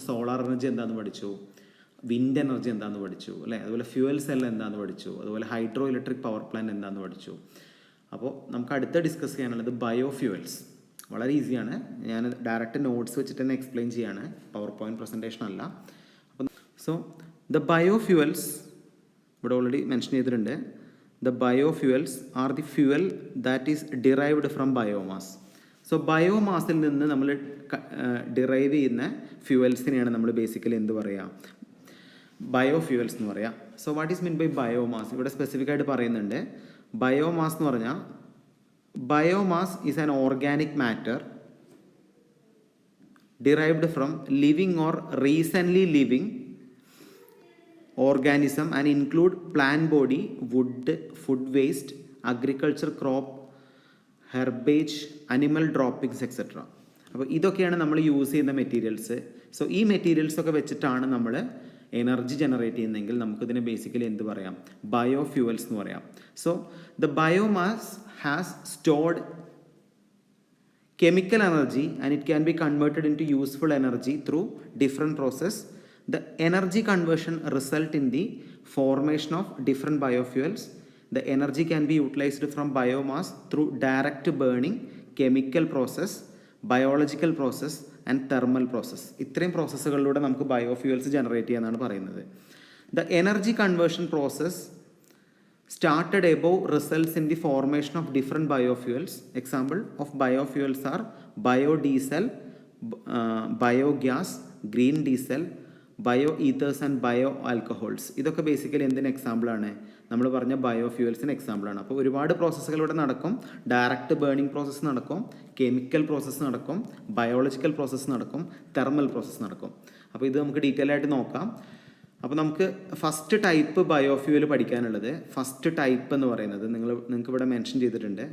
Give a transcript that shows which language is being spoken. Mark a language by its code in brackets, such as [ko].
[ml] Solar energy എന്താണെന്ന് പഠിച്ചു, wind energy എന്താണെന്ന് പഠിച്ചു അല്ലേ, അതുപോലെ ഫ്യൂവൽ സെൽ എന്താണെന്ന് പഠിച്ചു, അതുപോലെ ഹൈഡ്രോ ഇലക്ട്രിക് പവർ പ്ലാന്റ് എന്താണെന്ന് പഠിച്ചു. അപ്പോൾ നമുക്ക് അടുത്ത ഡിസ്കസ് ചെയ്യാനുള്ളത് ബയോ ഫ്യൂവൽസ്. വളരെ ഈസിയാണ്, ഞാൻ ഡയറക്റ്റ് നോട്ട്സ് വെച്ചിട്ട് തന്നെ എക്സ്പ്ലെയിൻ ചെയ്യാണ്, പവർ പോയിൻറ്റ് പ്രസൻറ്റേഷൻ അല്ല. അപ്പം സോ ദ ബയോ ഫ്യൂവൽസ് ഇവിടെ ഓൾറെഡി മെൻഷൻ ചെയ്തിട്ടുണ്ട്. [en] The biofuels are the fuel that is derived from biomass. [ml] So ബയോമാസിൽ നിന്ന് നമ്മൾ ഡിറൈവ് ചെയ്യുന്ന ഫ്യൂവൽസിനെയാണ് നമ്മൾ ബേസിക്കലി എന്ത് പറയുക, ബയോഫ്യൂവൽസ് എന്ന് പറയാം. [en] so what is mean by biomass, [ml] ഇവിടെ സ്പെസിഫിക് ആയിട്ട് പറയുന്നുണ്ട്. ബയോമാസ് എന്ന് പറഞ്ഞാൽ, [en] Biomass is an organic matter derived from living or recently living organism and include plant body, wood, food waste, agriculture crop, herbage, animal droppings etc. [ml] അപ്പോൾ ഇതൊക്കെയാണ് നമ്മൾ use ചെയ്യുന്ന materials. So ഈ മെറ്റീരിയൽസ് ഒക്കെ വെച്ചിട്ടാണ് നമ്മൾ എനർജി ജനറേറ്റ് ചെയ്യുന്നതെങ്കിൽ നമുക്കിതിനെ ബേസിക്കലി എന്ത് പറയാം, ബയോ ഫ്യൂവൽസ് എന്ന് പറയാം. [en] So the biomass has stored chemical energy and it can be converted into useful energy through different process. The energy conversion result in the formation of different biofuels. The energy can be utilized from biomass through direct burning, chemical process, biological process and thermal process. [ml] ഇത്രയും പ്രോസസ്സുകളിലൂടെ നമുക്ക് biofuels generate ചെയ്യാനാണ് പറയുന്നത്. [en] The energy conversion process started above results in the formation of different biofuels. Example of biofuels are biodiesel, biogas, green diesel, bio ethers and bio alcohols. [ml] ഇതൊക്കെ basically എന്തിന് എക്സാമ്പിളാണ്, നമ്മൾ പറഞ്ഞ ബയോഫ്യൂവൽസിന് എക്സാമ്പിളാണ്. അപ്പോൾ ഒരുപാട് പ്രോസസ്സുകളിലൂടെ നടക്കും. ഡയറക്റ്റ് ബേണിംഗ് പ്രോസസ്സ് നടക്കും, കെമിക്കൽ പ്രോസസ്സ് നടക്കും, ബയോളജിക്കൽ പ്രോസസ്സ് നടക്കും, തെർമൽ പ്രോസസ്സ് നടക്കും. അപ്പോൾ ഇത് നമുക്ക് ഡീറ്റെയിൽ ആയിട്ട് നോക്കാം. അപ്പോൾ നമുക്ക് ഫസ്റ്റ് ടൈപ്പ് ബയോഫ്യൂവൽ പഠിക്കാനുള്ളത്, ഫസ്റ്റ് ടൈപ്പ് എന്ന് പറയുന്നത് നിങ്ങൾക്ക് ഇവിടെ മെൻഷൻ ചെയ്തിട്ടുണ്ട്.